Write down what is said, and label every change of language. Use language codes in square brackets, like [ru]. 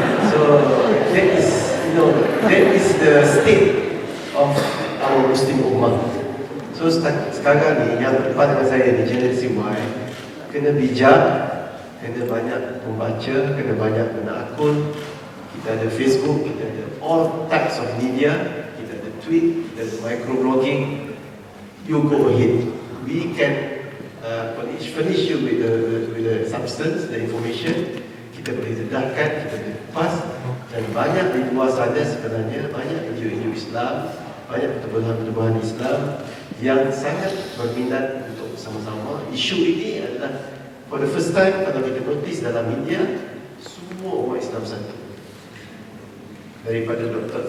[en] So that is the state of our Muslim Ummah. [ms] So sekarang ni yang depan dengan saya di generasi Y, kena bijak, kena banyak membaca, kena banyak guna akun. Kita ada Facebook, kita ada [en] all types of media, [ms] kita ada tweet, kita ada microblogging. [en] You go ahead. We can furnish you with the substance, the information. [ms] Kita boleh dedahkan, kita boleh pas. Dan banyak di luar sana sebenarnya, banyak NGO Islam, banyak pertubuhan-pertubuhan Islam yang sangat berminat untuk bersama-sama. Isu ini adalah [en] for the first time [ms] kalau kita notice dalam media, semua umat Islam satu. Daripada Dr.